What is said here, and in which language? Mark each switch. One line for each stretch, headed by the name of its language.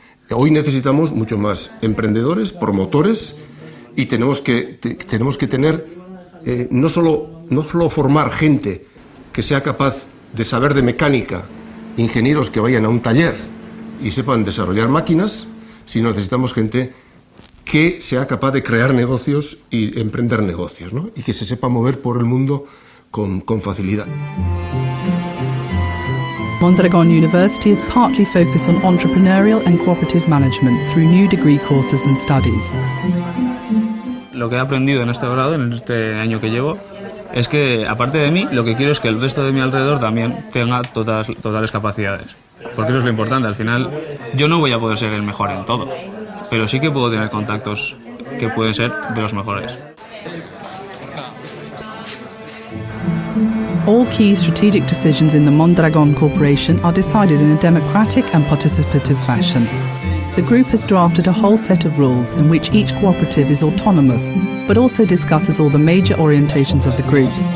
Spanish: Hoy necesitamos mucho más emprendedores, promotores, y tenemos que tener, no solo formar gente que sea capaz de saber de mecánica, ingenieros que vayan a un taller y sepan desarrollar máquinas, sino necesitamos gente que sea capaz de crear negocios y emprender negocios, ¿no? Y que se sepa mover por el mundo con facilidad.
English: Mondragon University is partly focused on entrepreneurial and cooperative management through new degree courses and studies.
Spanish: Lo que he aprendido en este grado, en este año que llevo, es que, aparte de mí, lo que quiero es que el resto de mi alrededor también tenga totales capacidades. Porque eso es lo importante. Al final, yo no voy a poder ser el mejor en todo, pero sí que puedo tener contactos que pueden ser de los mejores.
English: All key strategic decisions in the Mondragon Corporation are decided in a democratic and participative fashion. The group has drafted a whole set of rules in which each cooperative is autonomous, but also discusses all the major orientations of the group.